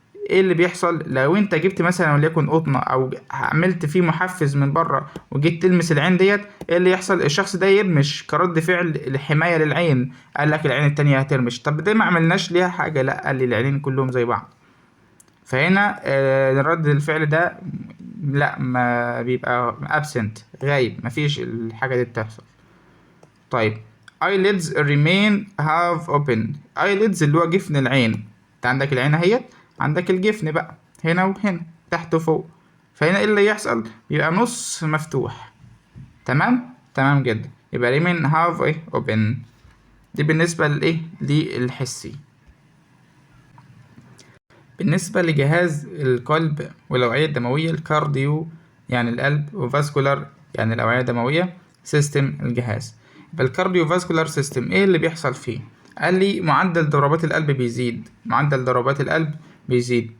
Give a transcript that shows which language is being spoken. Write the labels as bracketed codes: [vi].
[ar] ايه اللي بيحصل لو انت جبت مثلا وليكن قطنة او عملت فيه محفز من بره وجيت تلمس العين ديت، ايه اللي يحصل؟ الشخص ده يرمش كرد فعل لحماية للعين. قال لك العين التانية هترمش. طب ده ما عملناش ليها حاجة، لا، قال لي العينين كلهم زي بعض. فهنا رد الفعل ده لا، ما بيبقى absent، غايب، مفيش الحاجة دي بتحصل. [en] طيب eyelids remain half open. [ar] eyelids اللي هو جفن العين. انت عندك العين اهيت، عندك الجفن بقى هنا وهنا، تحت وفوق. فهنا ايه اللي يحصل؟ يبقى نص مفتوح. تمام، تمام جدا. يبقى [en] remain half [ar] ايه [en] open. [ar] دي بالنسبة للايه للحسي. بالنسبة لجهاز القلب والأوعية الدموية، الكارديو يعني القلب، وفاسكولار يعني الأوعية الدموية، سيستم الجهاز. يبقى الكارديو فاسكولار سيستم ايه اللي بيحصل فيه؟ قال لي معدل ضربات القلب بيزيد، معدل ضربات القلب بيزيد.